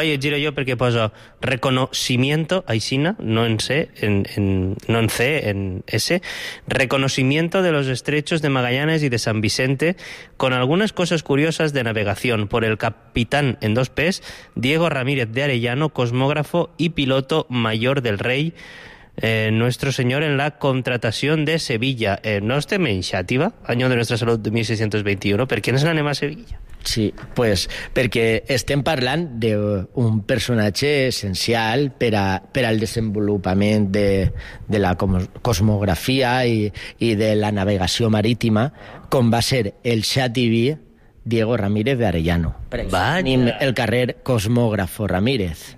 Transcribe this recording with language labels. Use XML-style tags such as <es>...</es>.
<ca>I et giro jo perquè poso reconocimiento, aixina, no en C, en S,</ca> <es>reconocimiento de los estrechos de Magallanes y de San Vicente con algunas cosas curiosas de navegación por el capitán en 2 P, Diego Ramírez de Arellano, cosmógrafo y piloto mayor del rey, nuestro señor en la contratación de Sevilla.</es> <ca>No estem en Xàtiva,</ca> <es>año de nuestra salud de 1621.</es> <ca>¿Per què ens n'anem a Sevilla? Sí, pues perquè estem parlant d'un personatge essencial per al desenvolupament de la cosmografia i de la navegació marítima, com va ser el Xàtivi Diego Ramírez de Arellano. Venim el carrer Cosmógrafo Ramírez.</ca>